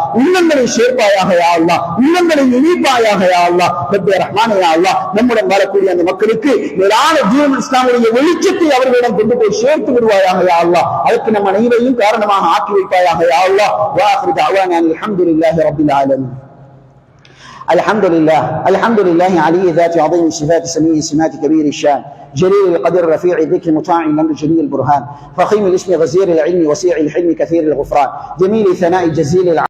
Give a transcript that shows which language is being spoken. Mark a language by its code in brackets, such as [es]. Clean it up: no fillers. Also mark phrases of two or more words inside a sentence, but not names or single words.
[ta] உள்ளங்களை சேர்ப்பாயாக [ar] يا الله. [ta] உள்ளங்களை இணைப்பாயாக [ar] يا الله. [ta] ரப்பே ரஹ்மானே [ar] يا الله, [ta] நம்முடன் வாழக்கூடிய அந்த மக்களுக்கு மேலான தீனுல் இஸ்லாமுடைய வெளிச்சத்தை அவர்களிடம் கொண்டு போய் சேர்த்து விடுவாயாக [ar] يا الله. [ta] அதற்கு நம் அனைவரையும் காரணமாக ஆக்கி வைப்பாயாக [ar] يا الله. وآخر دعوانا الحمد لله رب العالمين. الحمد لله علي ذات عظيم الصفات سميع السمات كبير الشان جليل القدر رفيع الذكر مطاع الامر جليل البرهان فخيم الاسم غزير العلم وسيع الحلم كثير الغفران جميل الثناء جزيل